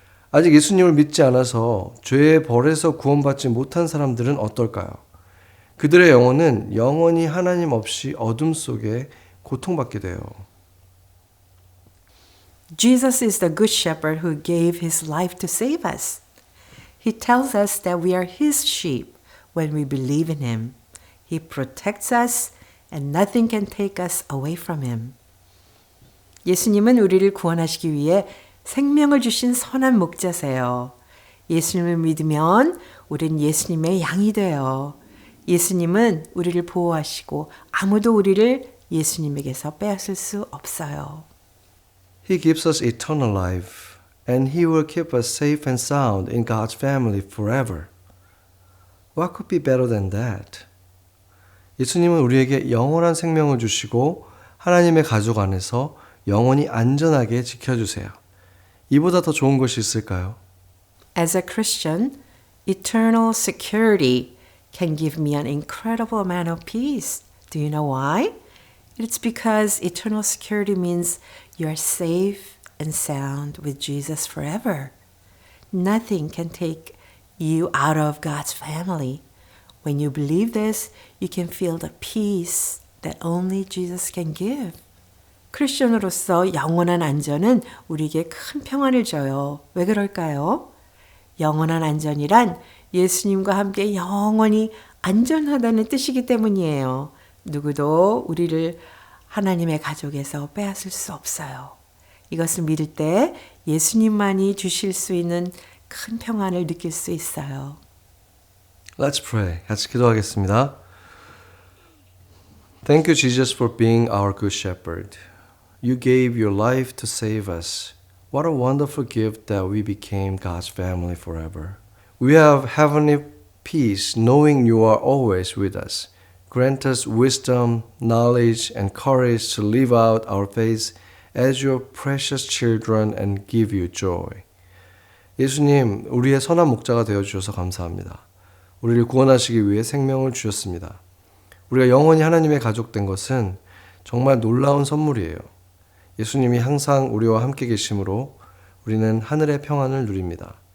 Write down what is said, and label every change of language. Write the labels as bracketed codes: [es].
[ko] 아직 예수님을 믿지 않아서 죄의 벌에서 구원받지 못한 사람들은 어떨까요? 그들의 영혼은 영원히 하나님 없이 어둠 속에 고통받게 돼요. [en] Jesus is the good shepherd who gave his life to save us. He tells us that we are his sheep when we believe in him. He protects us and nothing can take us away from him. [ko] 예수님은 우리를 구원하시기 위해 생명을 주신 선한 목자세요. 예수님을 믿으면 우린 예수님의 양이 돼요. 예수님은 우리를 보호하시고 아무도 우리를 예수님에게서 빼앗을 수 없어요. [en] He gives us eternal life, and He will keep us safe and sound in God's family forever. What could be better than that? [ko] 예수님은 우리에게 영원한 생명을 주시고 하나님의 가족 안에서 영원히 안전하게 지켜주세요. 이보다 더 좋은 것이 있을까요? [en] As a Christian, eternal security can give me an incredible amount of peace. Do you know why? It's because eternal security means you are safe and sound with Jesus forever. Nothing can take you out of God's family. When you believe this, you can feel the peace that only Jesus can give. [ko] 크리스천으로서 영원한 안전은 우리에게 큰 평안을 줘요. 왜 그럴까요? 영원한 안전이란 예수님과 함께 영원히 안전하다는 뜻이기 때문이에요. 누구도 우리를 하나님의 가족에서 빼앗을 수 없어요. 이것을 믿을 때 예수님만이 주실 수 있는 큰 평안을 느낄 수 있어요. [en] Let's pray. [ko] 같이 기도하겠습니다. [en] Thank you, Jesus, for being our good shepherd. You gave your life to save us. What a wonderful gift that we became God's family forever. We have heavenly peace knowing you are always with us. Grant us wisdom, knowledge, and courage to live out our faith as your precious children and give you joy. [ko] 예수님, 우리의 선한 목자가 되어주셔서 감사합니다. 우리를 구원하시기 위해 생명을 주셨습니다. 우리가 영원히 하나님의 가족 된 것은 정말 놀라운 선물이에요. 예수님이 항상 우리와 함께 계심으로 우리는 하늘의 평안을 누립니다.